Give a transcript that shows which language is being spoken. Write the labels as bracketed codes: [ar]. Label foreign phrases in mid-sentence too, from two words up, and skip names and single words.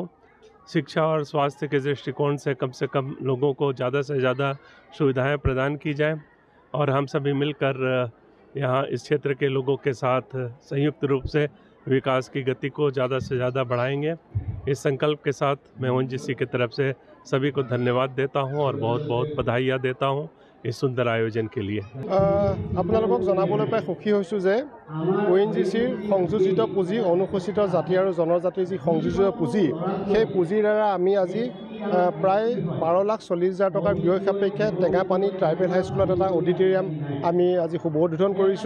[hi] शिक्षा और स्वास्थ्य के दृष्टिकोण से कम लोगों को ज़्यादा से ज़्यादा सुविधाएं प्रदान की जाए और हम सभी मिलकर यहाँ इस क्षेत्र के लोगों के साथ संयुक्त रूप से विकास की गति को ज़्यादा से ज़्यादा बढ़ाएंगे। इस संकल्प के साथ मैं ओएनजीसी की तरफ से सभी को धन्यवाद देता हूँ और बहुत बहुत बधाइयाँ देता हूँ इस सुंदर आयोजन के लिए। [as] আপোনালোকক জনাবলৈ পাই সুখী হৈছোঁ যে ওএনজিচিৰ সংযোজিত পুঁজি অনুসূচিত জাতি আৰু জনজাতিৰ যি সংযোজিত পুঁজি, সেই পুঁজিৰ দ্বাৰা আমি আজি প্ৰায় 12,40,000 টকাৰ ব্যয় সাপেক্ষে টেঙাপানী ট্ৰাইবেল হাইস্কুলত এটা অডিটৰিয়াম আমি আজি শুভ উদ্বোধন কৰিছোঁ।